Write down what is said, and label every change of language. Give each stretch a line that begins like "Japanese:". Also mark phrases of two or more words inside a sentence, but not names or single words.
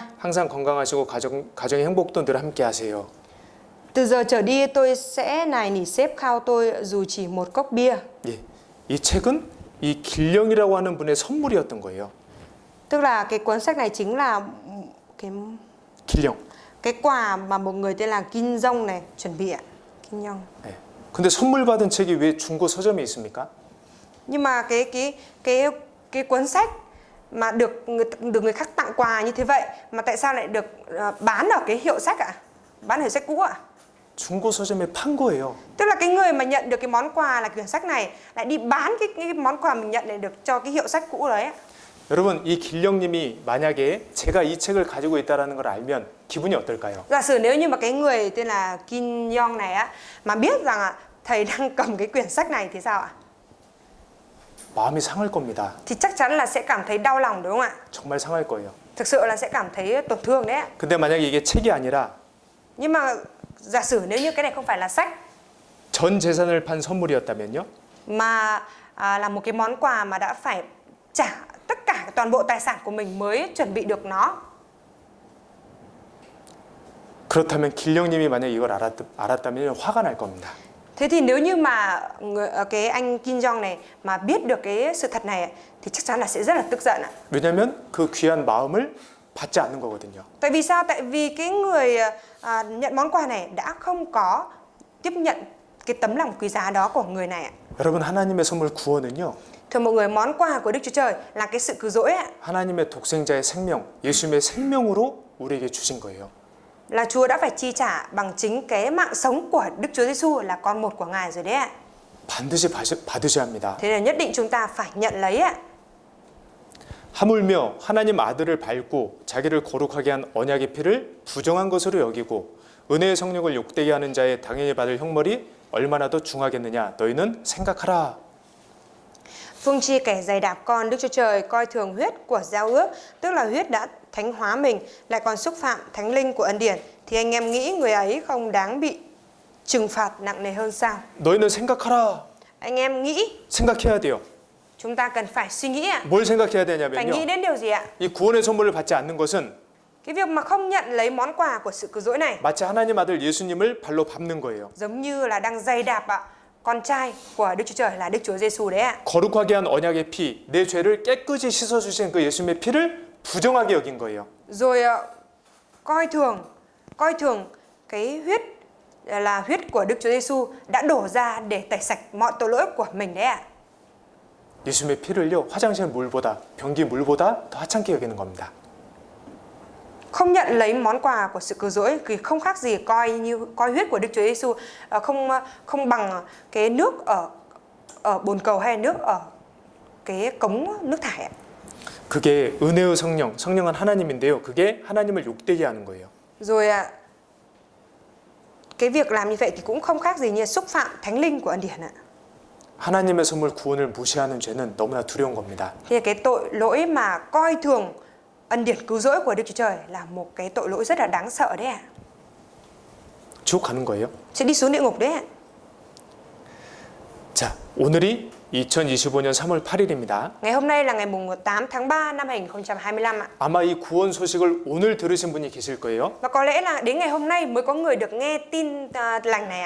Korean: 항상 건강하시고 가정의 행복도 늘 함께 하세요.
Vietnamese: Từ giờ trở đi tôi sẽ nài nỉ sếp khao tôi dù chỉ một cốc bia.
Korean: 예, 이 책은 이 길령이라고 하는 분의 선물이었던 거예요.
Vietnamese: Tức là cái cuốn sách này chính là
Korean: 길령.
Vietnamese: cái quà mà một người tên là Kim Jong này chuẩn bị ạ. Kim Jong.
Korean: 네. 근데 선물 받은 책이 왜 중고 서점에 있습니까?
Vietnamese: Nhưng mà cái cuốn sách mà được người khác tặng quà như thế vậy mà tại sao lại được bán ở cái hiệu sách ạ? Bán ở hiệu sách cũ ạ?
Korean: 중고 서점에 판 거예요.
Vietnamese: Tức là cái người mà nhận được cái món quà là quyển sách này lại đi bán cái món quà mình nhận này được cho cái hiệu sách cũ đấy ạ.
Korean: 여러분, 이 길령님이 만약에 제가 이 책을 가지고 있다는 걸 알면 기분이 어떨까요?
Vietnamese: Giả sử nếu như mà cái người tên là Kim Jong này á mà biết rằng thầy đang cầm cái quyển sách này thì sao ạ?
Korean: 마음이 상할 겁니다.
Vietnamese: Thì chắc chắn là sẽ cảm thấy đau lòng đúng không ạ?
Korean: 정말 상할 거예요.
Vietnamese: Thực sự là sẽ cảm thấy tổn thương đấy ạ.
Korean: 근데 만약에 이게 책이 아니라
Vietnamese: Nhưng mà giả sử nếu như cái này không phải là sách
Korean: 전 재산을 판 선물이었다면요?
Vietnamese: mà là một cái món quà mà đã phải trả tất cả toàn bộ tài sản của mình mới chuẩn bị được nó.
Korean: 그렇다면 길령님이 만약에 이걸 알았다면 화가 날 겁니다.
Vietnamese: Thế thì nếu như mà cái anh Kim Jong này mà biết được cái sự thật này thì chắc chắn là sẽ rất là tức giận ạ.
Korean: 왜냐하면 그 귀한 마음을 받지 않는 거거든요.
Vietnamese: Tại vì sao? Tại vì cái người nhận món quà này đã không có tiếp nhận cái tấm lòng quý giá đó của người này ạ.
Korean: 여러분, 하나님의 선물 구원은요,
Vietnamese: Thưa mọi người, món quà của Đức Chúa Trời là cái sự cứu rỗi ạ.
Korean: 하나님의 독생자의 생명, 예수님의 생명으로 우리에게 주신 거예요.
Vietnamese: Là Chúa đã phải chi trả bằng chính cái mạng sống của Đức Chúa Giêsu là con một của Ngài rồi đấy ạ.
Korean: 반드시 받으셔야 합니다.
Vietnamese: Thế nên nhất định chúng ta phải nhận lấy ạ.
Korean: 하물며 하나님 아들을 밟고 자기를 거룩하게 한 언약의 피를 부정한 것으로 여기고 은혜의 성령을 욕되게 하는 자의 당연히 받을 형벌이 얼마나 더 중하겠느냐 너희는 생각하라.
Vietnamese: Phương chi kẻ giày đạp con Đức Chúa Trời coi thường huyết của giao ước, tức là huyết đã thánh hóa mình, lại còn xúc phạm thánh linh của ân điển, thì anh em nghĩ người ấy không đáng bị trừng phạt nặng nề hơn sao?
Korean: 너희는 생각하라.
Vietnamese: Anh em nghĩ,
Korean: 생각해야 돼요.
Vietnamese: chúng ta cần phải suy nghĩ ạ.
Korean: 뭘 생각해야
Vietnamese: Phải nghĩ
Korean: 되냐면요.
Vietnamese: đến điều gì ạ?
Korean: 이 구원의 선물을 받지 않는 것은
Vietnamese: Cái việc mà không nhận lấy món quà của sự cứu rỗi này
Korean: 마치 하나님 아들 예수님을 발로 밟는 거예요.
Vietnamese: giống như là đang giày đạp con trai của Đức Chúa Trời là Đức Chúa Giêsu đấy ạ.
Korean: 거룩하게 한 언약의 피, 내 죄를 깨끗이 씻어주신 그 예수님의 피를 부정하게 여긴 거예요.
Vietnamese: Rồi coi thường cái huyết là huyết của Đức Chúa Giêsu đã đổ ra để tẩy sạch mọi tội lỗi của mình đấy ạ.
Korean: 예수님의 피를요, 화장실 물보다, 변기 물보다 더 하찮게 여기는 겁니다.
Vietnamese: Không nhận lấy món quà của sự cứu rỗi thì không khác gì coi huyết của Đức Chúa Giêsu không bằng cái nước ở bồn cầu hay nước ở cái cống nước thải ạ.
Korean: 그게 은혜의 성령은 하나님인데요. 그게 하나님을 욕되게 하는 거예요.
Vietnamese: Rồi cái việc làm như vậy thì cũng không khác gì như xúc phạm thánh linh của ân điển ạ.
Korean: 하나님의 선물 구원을 무시하는 죄는 너무나 두려운 겁니다.
Vietnamese: Thì cái tội lỗi mà coi thường ân điển cứu rỗi của Đức Chúa Trời là một cái tội lỗi rất là đáng sợ đấy ạ.
Korean: 지옥 가는 거예요.
Vietnamese: Sẽ đi xuống địa ngục đấy ạ.
Korean: 자, 오늘이 2025년 3월 8일입니다.
Vietnamese: Ngày hôm nay là ngày mùng 8 tháng 3 năm 2025 ạ.
Korean: 아마 이 구원 소식을 오늘 들으신 분이 계실 거예요.
Vietnamese: Và có lẽ là đến ngày hôm nay mới có người được nghe tin lành này ạ.